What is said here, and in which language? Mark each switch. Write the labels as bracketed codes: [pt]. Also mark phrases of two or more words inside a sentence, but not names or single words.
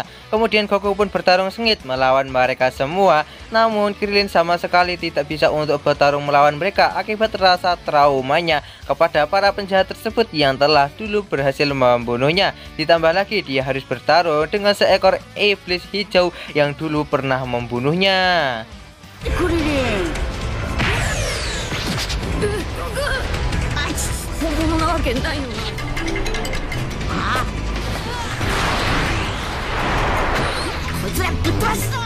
[id] Kemudian Goku pun bertarung sengit melawan mereka semua, namun Krillin sama sekali tidak bisa untuk bertarung melawan mereka akibat rasa traumanya kepada para penjahat tersebut yang telah dulu berhasil membunuhnya. Ditambah lagi dia harus bertarung dengan seekor iblis hijau yang dulu pernah membunuhnya. [ja] 本物なわけないのに。ああ、こいつらぶっ飛ばすぞ。